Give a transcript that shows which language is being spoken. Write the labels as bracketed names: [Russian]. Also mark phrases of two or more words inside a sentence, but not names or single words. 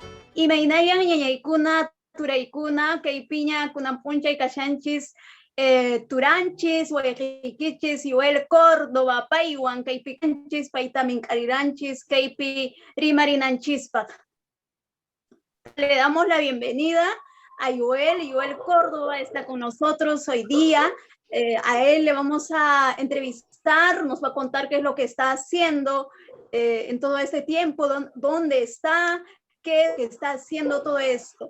[Quechua] Imaynaya ñañaykuna, turaykuna, kay piña kunapunchay kashanchis, turanchis, wayqikichis, Yoel Córdoba, paywan, kaypi kanchis, paytamin kariranchis, kaypi rimarinanchispaq. [Spanish] Le damos la bienvenida a Yoel Córdoba está con nosotros hoy día. A él le vamos a entrevistar, nos va a contar qué es lo que está haciendo en todo este tiempo, dónde está, qué está haciendo todo esto.